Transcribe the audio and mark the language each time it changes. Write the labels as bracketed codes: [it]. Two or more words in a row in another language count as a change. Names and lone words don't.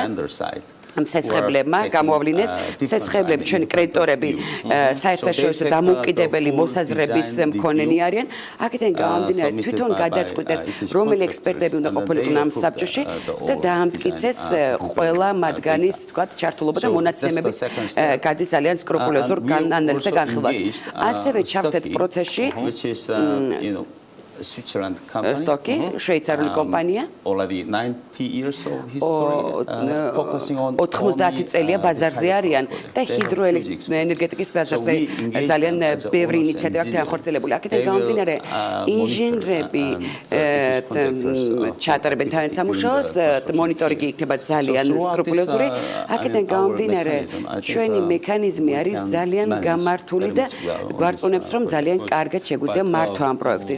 [ka] ცესხებლებმა გამოავლინეს ცესხებლები ჩვენი კრედიტორები საერთაშორისო დამოუკიდებელი მოსაზრების მქონენი არიან აქედან გამომდინარე თვითონ გადაწყვიტეს რომელი ექსპერტები უნდა ყოფილიყვნენ ამ საბჭოში და დაამტკიცეს ყველა მათგანის თქვათ ჩართულობა და მონაცემები გადის ძალიან სკრუპულოზურ ანალიზს და განხილვას ასევე ჩავთეთ პროცესში [en] Switzerland company. Stocky, [ka] შვეიცარიული კომპანია. [en] Already 90 years of history focusing on [ka] 90 წელია ბაზარზე არიან და ჰიდროელექტროენერგეტიკის ბაზარზე ძალიან ბევრი ინიციატივა აქვს განხორციელებული. აქედან გამომდინარე ინჟინრები ჩატარებენ თავიანთ სამუშაოს, მონიტორინგი იქნება ძალიან სკრუპულოზური. აქედან გამომდინარე ჩვენი მექანიზმი არის ძალიან გამართული და გვარწმუნებს რომ ძალიან კარგად შეგვიძლია მართვა ამ პროექტის.